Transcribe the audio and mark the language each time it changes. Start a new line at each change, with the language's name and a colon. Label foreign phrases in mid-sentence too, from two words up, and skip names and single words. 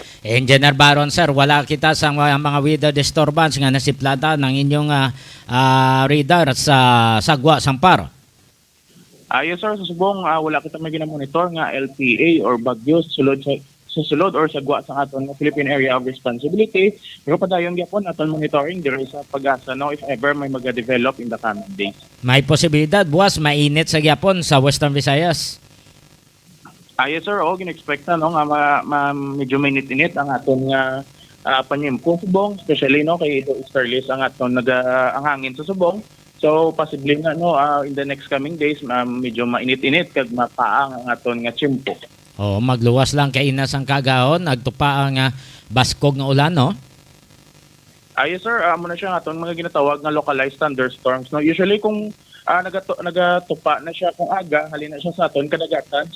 Hiligaynon: Engineer Baron, sir, wala kita sa mga weather disturbance nga nasiplata ng inyong radar sa sagwa sang Paro. Yes sir, sa subong wala kita may ginamonitor nga LPA or bagyo sulod or sagwa sa aton Philippine Area of Responsibility. Pero padayon gyapon aton monitoring diri sa pag-asa no if ever may maga-develop
English: in the coming days.
Hiligaynon: May posibilidad buwas mainit sa gyapon sa Western Visayas. Yes sir, gin-expect na no nga medyo mainit-init ang aton nga panyimpong subong, especially no kay ito easterlies ang aton ang hangin sa subong. So possibly nga no
English: in the next coming days
Hiligaynon: medyo mainit-init kag mapaang ang aton nga tiyempo. Magluwas lang kay inas ang kagahon, nagtupa ang baskog nga ulan, no? Yes sir, muna siya nga itong mga ginatawag na
English: localized thunderstorms.
Hiligaynon: No? Usually kung nagatupa na siya kung aga halina siya sa aton kadagatan.